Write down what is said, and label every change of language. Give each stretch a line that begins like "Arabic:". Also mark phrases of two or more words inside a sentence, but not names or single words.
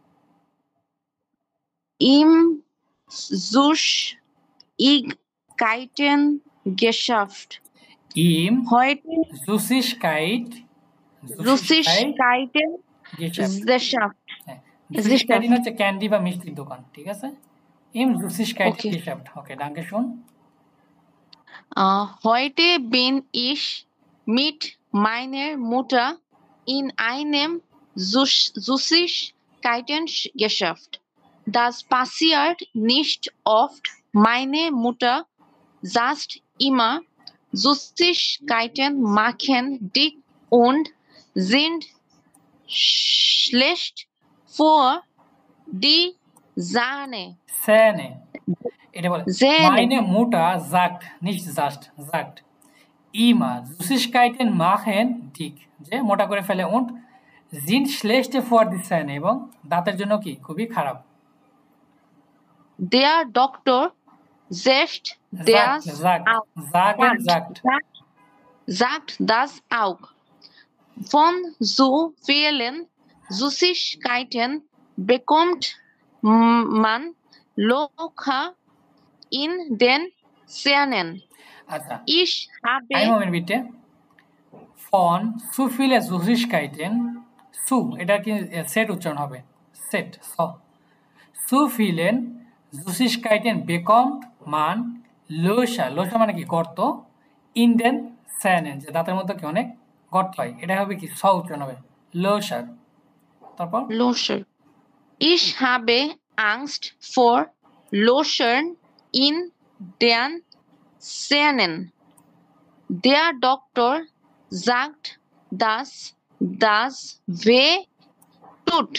German: Im Süßigkeiten-Geschäft. Im Heute
Bangla: Süßigkeiten-Geschäft হচ্ছে ক্যান্ডি বা মিষ্টির দোকান, ঠিক আছে?
German: Im Süßigkeiten-Geschäft. Okay, danke schön. Heute bin ich mit meiner Mutter in einem Süßigkeiten-Geschäft. Das passiert nicht oft. Meine Mutter sagt immer, Süßigkeiten machen dick und sind schlecht für die Sahne. Zähne.
Bangla: এটা বলে
German: meine Mutter sagt, nicht sagt immer Süßigkeiten machen dick,
Bangla: যে মোটা করে ফেলে
German: und sind schlecht für die Zähne,
Bangla: এবং দাঁতের জন্য কি খুবই খারাপ।
German: Der Doktor sagt das auch. Von so vielen Süßigkeiten bekommt man Locher in den Zähnen.
Bangla: আচ্ছা,
German: Ich habe einen Moment bitte. Von zu viele Süßigkeiten, zu
Bangla: এটা কি সেট উচ্চারণ হবে, সেট
German: zu vielen Süßigkeiten bekommt man Locher
Bangla: মানে কি গর্ত,
German: in den Zähnen
Bangla: যে দাঁতের মধ্যে কি অনেক গর্ত হয়, এটা হবে কি স উচ্চারণ হবে Locher। তারপর
German: Locher. Ich habe Angst vor Lochern in den Zähnen. Der Doktor sagt, dass das weh tut.